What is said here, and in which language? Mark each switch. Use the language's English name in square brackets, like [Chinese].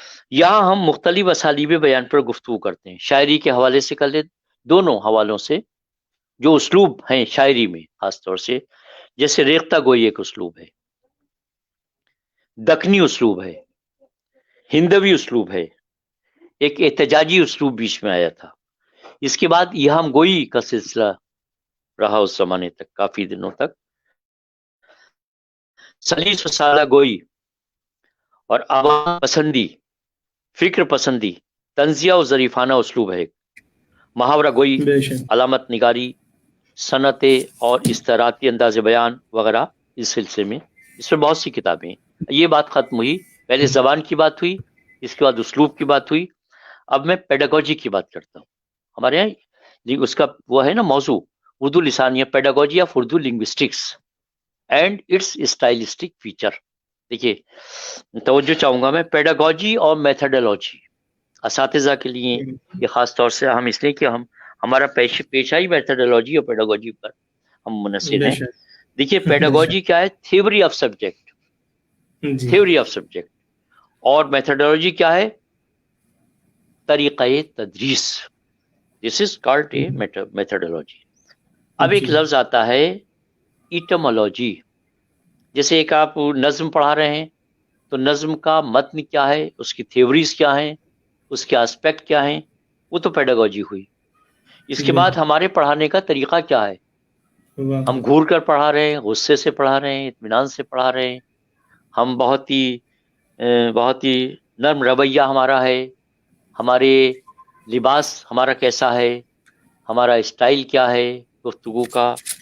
[Urdu] یہاں ہم مختلف اسالیب بیان پر گفتگو کرتے ہیں، شاعری کے حوالے سے کر لیں، دونوں حوالوں سے جو اسلوب ہیں شاعری میں خاص طور سے، جیسے ریختہ گوئی ایک اسلوب ہے، دکنی اسلوب ہے، ہندوی اسلوب ہے، ایک احتجاجی اسلوب بیچ میں آیا تھا. اس کے بعد یہاں گوئی کا سلسلہ رہا اس زمانے تک، کافی دنوں تک. سلیس و سادہ گوئی اور عوام پسندی، فکر پسندی، طنزیہ و ظریفانہ اسلوب ہے. محاورہ گوئی، بے شک. علامت نگاری، صنعتیں اور استعاراتی انداز بیان وغیرہ اس سلسلے میں، اس میں بہت سی کتابیں ہیں. یہ بات ختم ہوئی، پہلے زبان کی بات ہوئی، اس کے بعد اسلوب کی بات ہوئی. اب میں پیڈاگوجی کی بات کرتا ہوں. ہمارے یہاں جی اس کا وہ ہے نا موضوع، Urdu لسانیہ، [English] Pedagogy of Urdu linguistics and its stylistic feature. [Urdu] دیکھیے توجہ چاہوں گا میں، پیڈاگوجی اور میتھڈولوجی اساتذہ کے لیے یہ خاص طور سے ہم اس لیے کہ ہمارا پیشہ ہی میتھڈولوجی اور پیڈاگوجی پر ہم منحصر بے ہیں. شک. دیکھیے پیڈاگوجی کیا ہے؟ [English] theory of subject, [Urdu] جی. [English] Theory of subject. [Urdu] اور میتھڈولوجی کیا ہے؟ طریقہ تدریس. [English] This is called a methodology. [Urdu] اب ایک جی. لفظ آتا ہے ایٹمولوجی. جیسے ایک آپ نظم پڑھا رہے ہیں تو نظم کا متن کیا ہے، اس کی تھیوریز کیا ہیں، اس کے اسپیکٹ کیا ہیں، وہ تو پیڈاگوجی ہوئی. اس کے بعد ہمارے پڑھانے کا طریقہ کیا ہے؟ واہ. ہم گھور کر پڑھا رہے ہیں، غصے سے پڑھا رہے ہیں، اطمینان سے پڑھا رہے ہیں، ہم بہت ہی نرم رویہ ہمارا ہے، ہمارے لباس ہمارا کیسا ہے، ہمارا اسٹائل کیا ہے گفتگو کا.